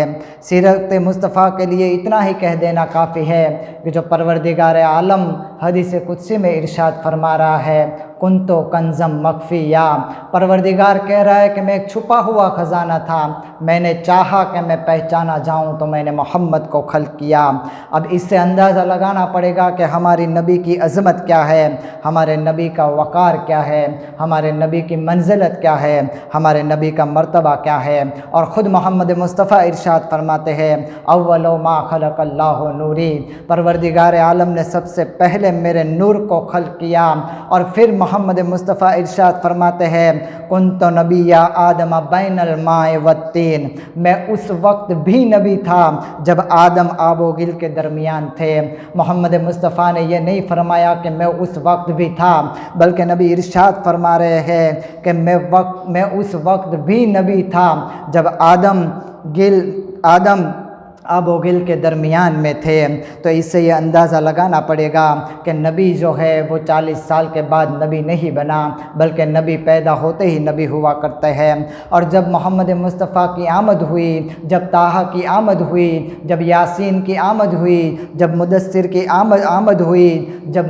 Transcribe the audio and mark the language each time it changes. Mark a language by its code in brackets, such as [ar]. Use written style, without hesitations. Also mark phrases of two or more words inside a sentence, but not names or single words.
[ur] سیرت مصطفیٰ کے لیے اتنا ہی کہہ دینا کافی ہے کہ جو پروردگار عالم حدیث قدسی میں ارشاد فرما رہا ہے، [ar] کنتو کنزم مخفیہ، [ur] پروردگار کہہ رہا ہے کہ میں ایک چھپا ہوا خزانہ تھا، میں نے چاہا کہ میں پہچانا جاؤں تو میں نے محمد کو خلق کیا۔ اب اس سے اندازہ لگانا پڑے گا کہ ہماری نبی کی عظمت کیا ہے، ہمارے نبی کا وقار کیا ہے، ہمارے نبی کی منزلت کیا ہے، ہمارے نبی کا مرتبہ کیا ہے۔ اور خود محمد مصطفیٰ ارشاد فرماتے ہیں، [ar] اول ما خلق اللہ نوری، [ur] پروردگار عالم نے سب سے پہلے میرے نور کو خلق کیا۔ اور پھر محمد مصطفیٰ ارشاد فرماتے ہیں، [ar] کنت نبی آدم بین الماء والطین، [ur] میں اس وقت بھی نبی تھا جب آدم آب و گل کے درمیان تھے۔ محمد مصطفیٰ نے یہ نہیں فرمایا کہ میں اس وقت بھی تھا، بلکہ نبی ارشاد فرما رہے ہیں کہ میں اس وقت بھی نبی تھا جب آدم آب و گل کے درمیان میں تھے۔ تو اس سے یہ اندازہ لگانا پڑے گا کہ نبی جو ہے وہ 40 سال کے بعد نبی نہیں بنا، بلکہ نبی پیدا ہوتے ہی نبی ہوا کرتے ہیں۔ اور جب محمد مصطفیٰ کی آمد ہوئی، جب طٰہٰ کی آمد ہوئی، جب یاسین کی آمد ہوئی، جب مدثر کی آمد ہوئی، جب